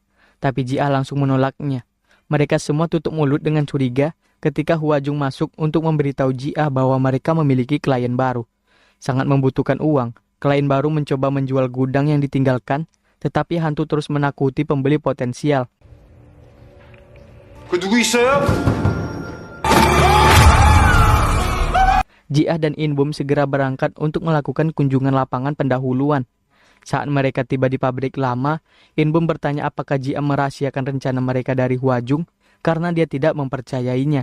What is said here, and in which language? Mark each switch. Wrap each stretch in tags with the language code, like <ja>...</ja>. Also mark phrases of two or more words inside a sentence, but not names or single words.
<id>Tapi Jiah langsung menolaknya. Mereka semua tutup mulut dengan curiga ketika Huajung masuk untuk memberitahu Jiah bahwa mereka memiliki klien baru. Sangat membutuhkan uang, klien baru mencoba menjual gudang yang ditinggalkan, tetapi hantu terus menakuti pembeli potensial.</id> <ko>그 누구 있어요?</ko> <id>Jiah dan Inbom segera berangkat untuk melakukan kunjungan lapangan pendahuluan. Saat mereka tiba di pabrik lama, Inbom bertanya apakah Jiah merahasiakan rencana mereka dari Huajung karena dia tidak mempercayainya.</id>